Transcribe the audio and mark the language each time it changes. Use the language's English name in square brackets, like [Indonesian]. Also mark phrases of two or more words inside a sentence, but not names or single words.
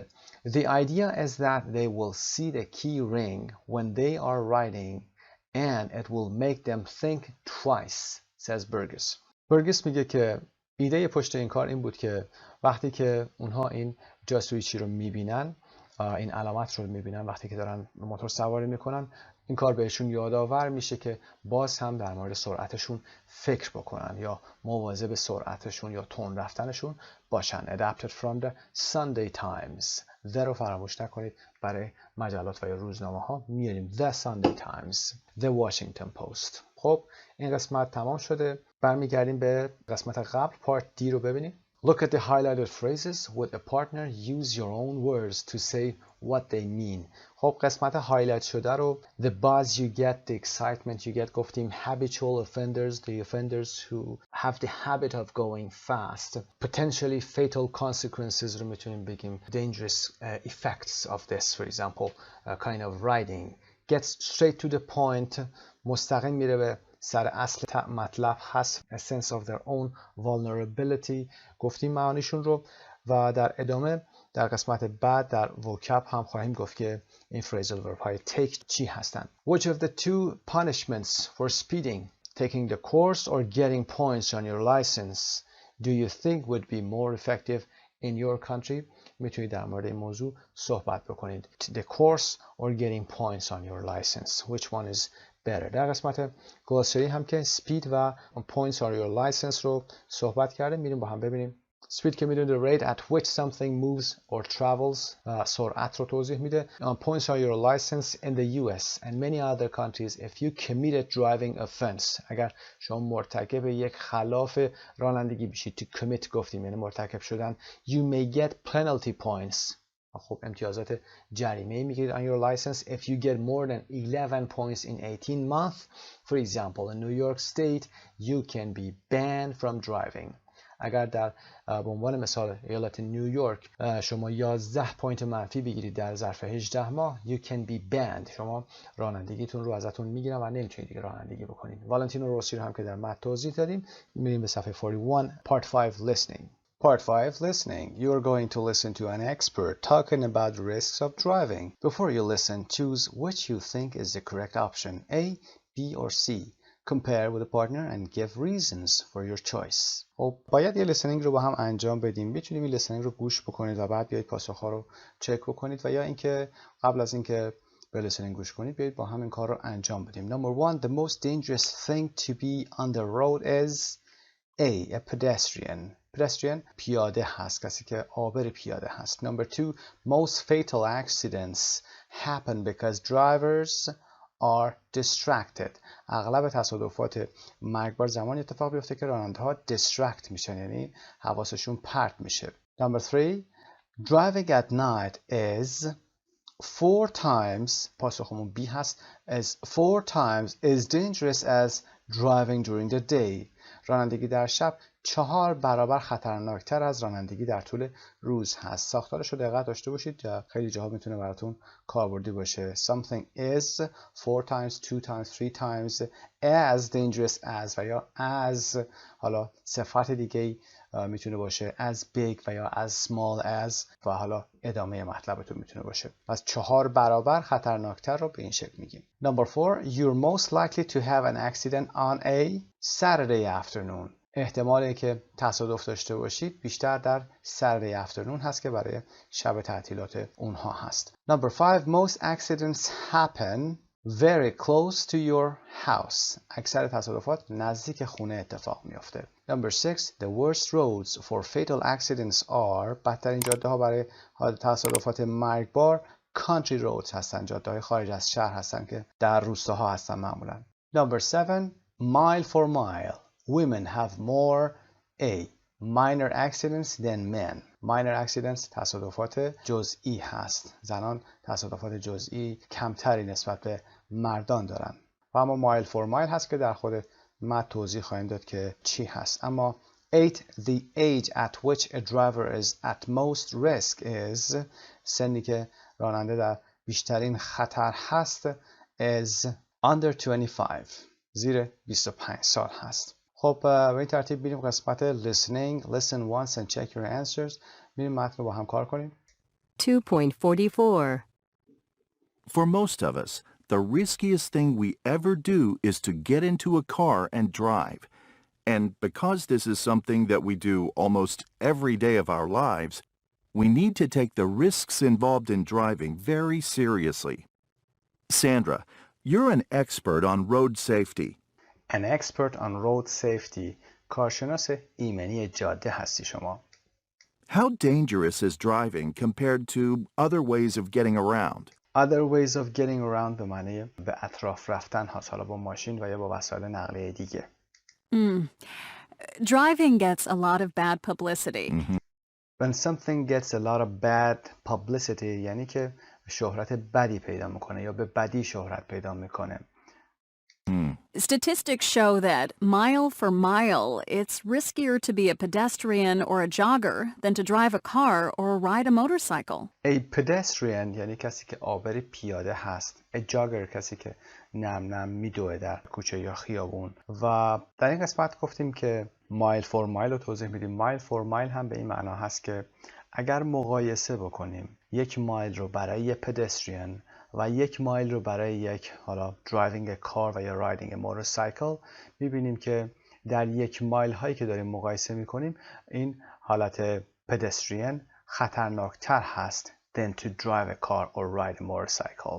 [English] The idea is that they will see the key ring when they are writing and it will make them think twice, says Burgess. [Persian] برگس میگه که ایده پشت این کار این بود که وقتی که اونها این جاسویچی رو میبینن، این علامت رو میبینن وقتی که دارن موتور سواری میکنن، این کار بهشون یادآور میشه که باز هم در مورد سرعتشون فکر بکنن یا مواظب سرعتشون یا تند رفتنشون باشن. [English] Adapted from the Sunday Times. [Persian] The رو فراموش نکنید، برای مجلات و یا روزنامه ها میاریم [English] The Sunday Times، The Washington Post. [Persian] خب این قسمت تمام شده. برمیگردیم به قسمت قبل، پارت دی رو ببینیم. [English] Look at the highlighted phrases. With a partner, use your own words to say what they mean. [Persian] خب قسمت هایلایت شده رو [English] the buzz you get, the excitement you get گفتیم habitual offenders, the offenders who have the habit of going fast. Potentially fatal consequences [Persian] رو میتونیم بگیم [English] dangerous effects of this, for example, kind of writing. Gets straight to the point, [Persian] مستقیم میره به سر اصل مطلب هست. [English] A sense of their own vulnerability [Persian] گفتیم معانیشون رو و در ادامه در قسمت بعد در vocab هم خواهیم گفت که این [English] phrasal verb [Persian] های take چی هستند. [English] Which of the two punishments for speeding, taking the course or getting points on your license, do you think would be more effective in your country? [Persian] میتونید در مورد این موضوع صحبت بکنید. [English] The course or getting points on your license, which one is better. [Persian] در قسمت glossary هم که speed و [English] points on your license [Persian] رو صحبت کرده. میریم با هم ببینیم. [English] Speed [Persian] که میدونید [English] the rate at which something moves or travels. [Persian] سرعت رو توضیح میده. [English] Points on your license in the US and many other countries if you committed driving offense. [Persian] اگر شما مرتکب یک خلاف رانندگی بشید. [English] To commit [Persian] گفتیم یعنی مرتکب شدن. [English] You may get penalty points. [Persian] خب امتیازات جریمه میگیرید [English] on your license if you get more than 11 points in 18 months. For example, in New York State, you can be banned from driving. [Persian] اگر در به عنوان مثال ایالت نیویورک شما 11 پوینت منفی بگیرید در ظرف 18 ماه [English] you can be banned. [Persian] شما رانندگیتون رو ازتون میگیرن و نمیتونید دیگه رانندگی بکنید. والنتینو روسی رو هم که در متن توضیح دادیم. میریم به صفحه [English] 41 part 5 listening. Part 5 listening. You are going to listen to an expert talking about the risks of driving. Before you listen, choose which you think is the correct option, A, B or C. Compare with a partner and give reasons for your choice. [Persian] خب باید یه listening رو با هم انجام بدیم. میتونید این listening رو گوش بکنید و بعد بیایید پاسخ‌ها رو چک بکنید و یا اینکه قبل از اینکه به listening گوش کنید بیایید با هم این کار رو انجام بدیم. [English] Number 1, the most dangerous thing to be on the road is A pedestrian. [Persian] Pedestrian پیاده هست، کسی که عابر پیاده هست. [English] Number 2, most fatal accidents happen because drivers are distracted. [Persian] اغلب تصادفات مرگبار زمانی اتفاق بیفته که راننده ها distract میشن یعنی حواسشون پرت میشه. [English] Number 3, driving at night is 4 times [Persian] پاسخمون B هست [English] is 4 times is dangerous as driving during the day. [Persian] رانندگی در شب 4 برابر خطرناکتر از رانندگی در طول روز هست. ساختارش رو دقت داشته باشید یا خیلی جاها میتونه براتون کاربردی باشه. [English] Something is 4 times, 2 times, 3 times as dangerous as [Persian] و یا [English] as [Persian] حالا صفت دیگه میتونه باشه [English] as big [Persian] و یا [English] as small as [Persian] و حالا ادامه مطلبتون میتونه باشه. پس 4 برابر خطرناکتر رو به این شکل میگیم. [English] Number 4, you're most likely to have an accident on a Saturday afternoon. [Persian] احتمالی که تصادف داشته باشید بیشتر در [English] Saturday afternoon [Persian] هست که برای شب تعطیلات اونها هست. [English] Number 5, most accidents happen very close to your house. [Persian] اکثر تصادفات نزدیک خونه اتفاق میفته. [English] Number 6, the worst roads for fatal accidents are [Persian] بدترین جاده ها برای تصادفات مرگبار [English] country roads هستن. [Persian] جاده های خارج از شهر هستن که در روستاها هستن معمولا. [English] Number 7, mile for mile. Women have more A. minor accidents than men. Minor accidents [Persian] تصادفات جزئی هست. زنان تصادفات جزئی کمتری نسبت به مردان دارن. و اما [English] mile for mile [Persian] هست که در خود متن توضیح خواهیم داد که چی هست. اما 8. [English] The age at which a driver is at most risk is [Persian] سنی که راننده در بیشترین خطر هست [English] is under 25. [Persian] زیر 25 سال هست. خب به این ترتیب بریم قسمت listening. [English] Listen once and check your answers. [Persian] بریم متن رو با هم کار کنیم. 2.44. [English] For most of us, the riskiest thing we ever do is to get into a car and drive. And because this is something that we do almost every day of our lives, we need to take the risks involved in driving very seriously. Sandra, you're an expert on road safety. An expert on road safety. [Persian] کارشناس ایمنی جاده هستی شما. [English] How dangerous is driving compared to other ways of getting around? Other ways of getting around [Persian] به معنی به اطراف رفتن هست. حالا با ماشین و یا با وسایل نقلیه دیگه. [English] Driving gets a lot of bad publicity. When something gets a lot of bad publicity [Persian] یعنی که شهرت بدی پیدا میکنه یا به بدی شهرت پیدا میکنه. [English] Statistics show that mile for mile, it's riskier to be a pedestrian or a jogger than to drive a car or ride a motorcycle. A pedestrian [Persian] یعنی کسی که عابر پیاده هست. [English] A jogger [Persian] کسی که نم نم میدوه در کوچه یا خیابون. و در این قسمت گفتیم که [English] mile for mile [Persian] رو توضیح میدیم. [English] Mile for mile [Persian] هم به این معنا هست که اگر مقایسه بکنیم 1 مایل رو برای یک پدستریان و 1 مایل رو برای یک حالا [English] driving car [Persian] و یا [English] riding motorcycle [Persian] میبینیم که در 1 مایل هایی که داریم مقایسه میکنیم این حالت پدستریان خطرناکتر هست [English] than to drive a car or ride a motorcycle.